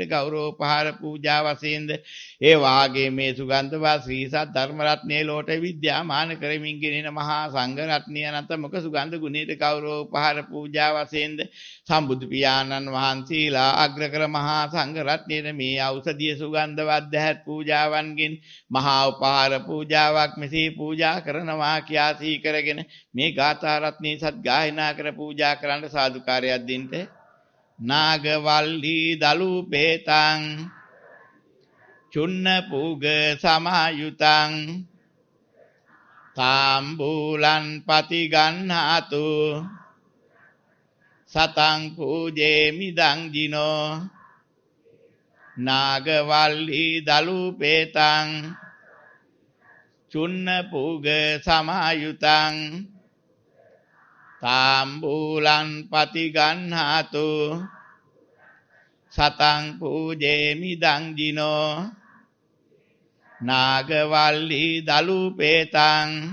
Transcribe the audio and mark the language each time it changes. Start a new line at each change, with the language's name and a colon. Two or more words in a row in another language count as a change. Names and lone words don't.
Sinhala: ගෞරව උපහාර පූජා වශයෙන්ද ඒ වාගේ මේ සුගන්ධවත් ශ්‍රී සද්ධ ධර්ම රත්නයේ ලෝට විද්‍යාමාන කරමින් ගෙනෙන මහා සංඝ රත්නය අනන්ත මුක සුගන්ධ ගුණයට ගෞරව උපහාර පූජා වශයෙන්ද සම්බුදු පියාණන් වහන්සේලා අග්‍රකර මහා සංඝ රත්නයේ මේ ඖෂධීය සුගන්ධවත් දැහැත් පූජාවන්ගෙන් මහා උපහාර පූජාවක් මෙසේ පූජා කරනවා කියා සිහි කරගෙන මේ ගාථා රත්නයේ සත් ගායනා කර පූජා කරන්න සාදුකාරයක් දෙන්න.
Pali: නාගවල්ලි දලුපේතං චුන්න පූග සමායුතං තාම්බූලං පටිගන්හාතු සතං පූජේමි දං ජිනෝ නාගවල්ලි දලුපේතං චුන්න පූග සමායුතං තාම්බූලං පටිගන්හාතු සතං පූජේමි දං ජිනෝ නාගවල්ලි දලුපේතං